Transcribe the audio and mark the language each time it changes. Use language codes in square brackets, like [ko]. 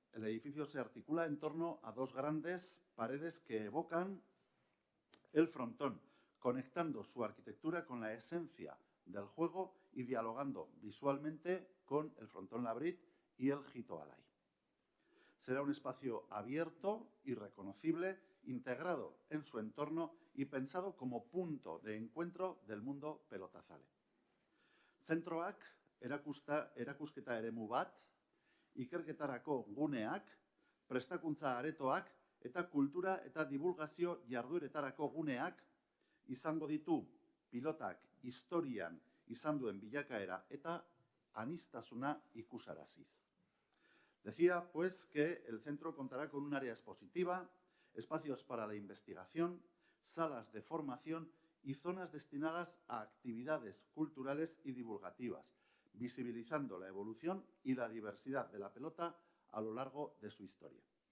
[es] El edificio se articula en torno a 2 grandes paredes que evocan el frontón, conectando su arquitectura con la esencia del juego y dialogando visualmente con el frontón labrit y el jito alai. Será un espacio abierto y reconocible, integrado en su entorno y pensado como punto de encuentro del mundo pelotazale. [eu] Zentroak erakusketa eremu bat, ikerketarako guneak, prestakuntza aretoak eta kultura eta divulgazio jardueretarako guneak izango ditu pilotak historian izan duen bilakaera eta aniztasuna ikusaraziz. [es] Decía, pues, que el centro contará con un área expositiva, espacios para la investigación, salas de formación y zonas destinadas a actividades culturales y divulgativas, visibilizando la evolución y la diversidad de la pelota a lo largo de su historia.